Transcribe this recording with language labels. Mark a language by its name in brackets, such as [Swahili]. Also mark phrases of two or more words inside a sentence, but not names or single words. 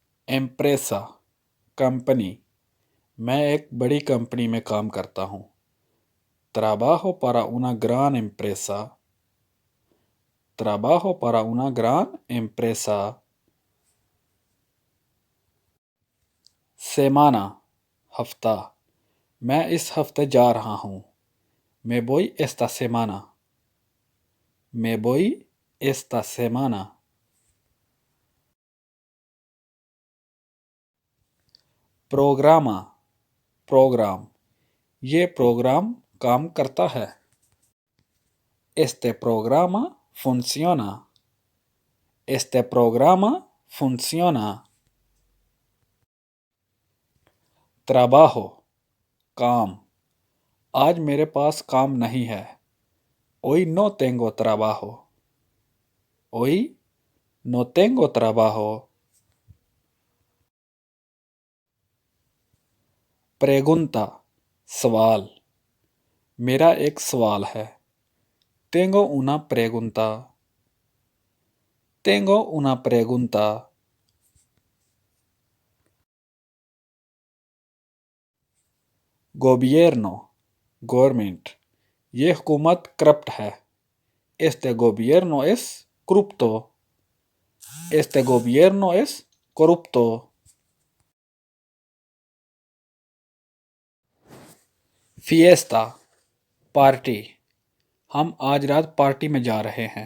[Hindi] एम्प्रेसा कंपनी, मैं एक बड़ी कंपनी में काम करता हूँ। [Spanish] Trabajo para una gran empresa. Trabajo para una gran empresa. Semana, [Hindi] हफ्ता, मैं इस हफ्ते जा रहा हूँ। [Spanish] Me voy esta semana. Me voy esta semana. Programa, [Hindi] प्रोग्राम, ये प्रोग्राम काम करता है। [Spanish] Este programa funciona. Este programa funciona. Trabajo, [Hindi] काम, आज मेरे पास काम नहीं है। [Spanish] Hoy no tengo trabajo. Hoy no tengo trabajo. Pregunta, [Hindi] सवाल, मेरा एक सवाल है। [Spanish] Tengo una pregunta. Tengo una pregunta. Gobierno, [Hindi] government, ये हुकूमत करप्ट है। [Spanish] Este gobierno es corrupto. Este gobierno es corrupto. Fiesta, [Hindi] पार्टी, हम आज रात पार्टी में जा रहे हैं।